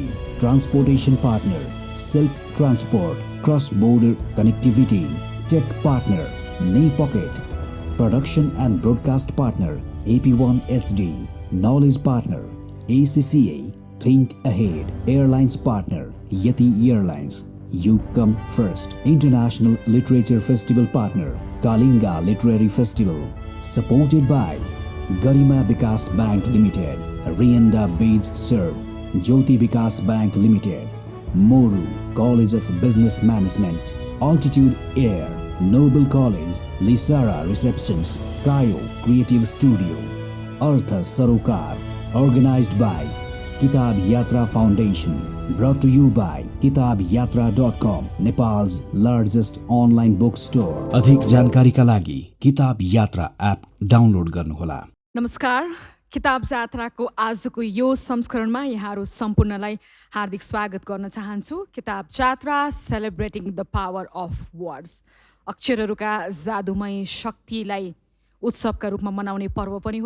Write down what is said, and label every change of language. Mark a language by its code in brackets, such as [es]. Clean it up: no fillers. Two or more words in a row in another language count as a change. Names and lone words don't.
[en] transportation partner Silk Transport, cross border connectivity. tech partner Ni Pocket. production and broadcast partner AP1 HD. knowledge partner ACCA think ahead. airlines partner Yeti Airlines, you come first. international literature festival partner Kalinga Literary Festival, supported by Garima Vikas Bank Limited, Rianda Beach Serve, Jyoti Vikas Bank Limited, Moru College of Business Management, Altitude Air, Noble College, Lisara Receptions, Kayo Creative Studio, Artha Sarokar, organized by Kitab Yatra Foundation, brought to you by kitabyatra.com, Nepal's largest online bookstore. [ne] अधिक जानकारीका लागि किताब यात्रा एप डाउनलोड गर्नुहोला। नमस्कार, किताब जात्राको आजको यो संस्करणमा यहाँहरू सम्पूर्णलाई हार्दिक स्वागत गर्न चाहन्छु। किताब जात्रा [en] celebrating the power of words, [ne] अक्षरहरूका जादुमय शक्तिलाई उत्सवका रूपमा मनाउने पर्व पनि हो।